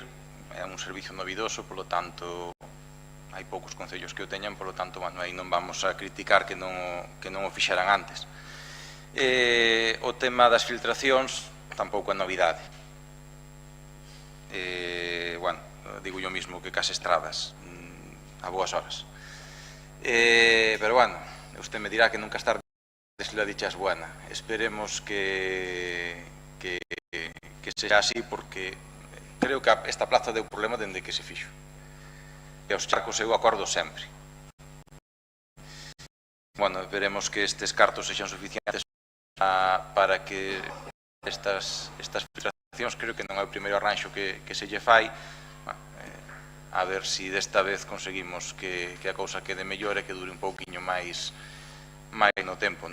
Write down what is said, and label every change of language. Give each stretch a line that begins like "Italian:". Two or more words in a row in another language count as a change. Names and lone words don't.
Galician: É un servicio novidoso, polo tanto, hai poucos concellos que o teñan, polo tanto, bueno, aí non vamos a criticar que non o fixeran antes. O tema das filtracións tampouco é novidade.
Spanish: Bueno, digo yo mismo que
Galician: cas estradas a boas horas.
Spanish: Pero bueno, usted me dirá que nunca es tarde si la dicha es buena. Esperemos que sea así, porque creo que esta plaza
Galician: deu problema dende que se fixo. E os charcos eu acordo sempre. Bueno, veremos que estes cartos sexan suficientes para que estas filtracións, creo que non é o primeiro arranxo que se lle fai. A ver se desta vez conseguimos que a cousa quede mellor e que dure un pouquiño máis no tempo.